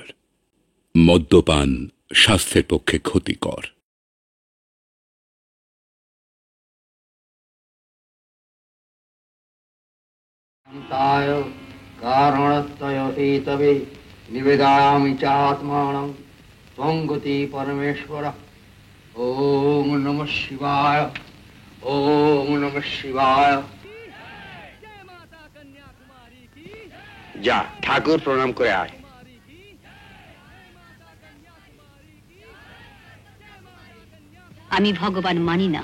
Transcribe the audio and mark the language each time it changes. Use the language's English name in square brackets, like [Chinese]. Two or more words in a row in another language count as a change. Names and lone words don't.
[Bangla] মদ্যপান স্বাস্থ্যের পক্ষে ক্ষতিকর। [Sanskrit] কারণত্বয় এতবে নিবেদয়ামি চাত্মানং ত্বং গতি পরমেশ্বর। ওম নমঃ শিবায়, ওম নমঃ শিবায়। [Bangla] যা ঠাকুর প্রণাম করে আয়। আমি ভগবান মানি না।